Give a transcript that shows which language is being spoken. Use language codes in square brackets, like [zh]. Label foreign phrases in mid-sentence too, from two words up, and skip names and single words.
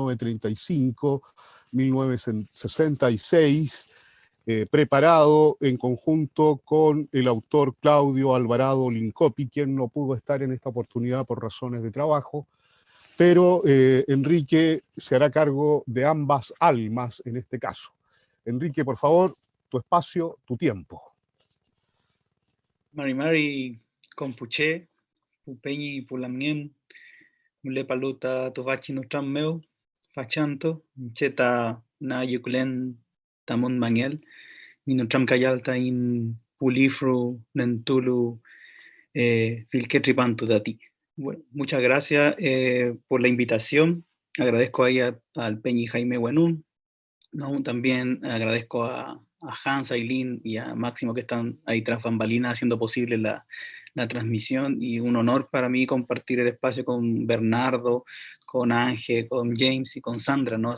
[es] 1935-1966, preparado en conjunto con el autor Claudio Alvarado Lincopi, quien no pudo estar en esta oportunidad por razones de trabajo, pero Enrique se hará cargo de ambas almas en este caso. Enrique, por favor, tu espacio, tu tiempo. [arn] Mari Compuche, Pupeñi Pulamien, Mule Paluta Tovachi Nutram Meu, Fachanto, Cheta Na Yukulen Tamon Mangel, Minutram Kayalta in Pulifru, Nentulu, Filquetripantu Dati. [es] Bueno, muchas gracias por la invitación. Agradezco ahí al Peñi Jaime Buenún, ¿no? También agradezco a Hans, a Aileen y a Máximo que están ahí tras bambalinas haciendo posible la transmisión, y un honor para mí compartir el espacio con Bernardo, con Ángel, con James y con Sandra, ¿no?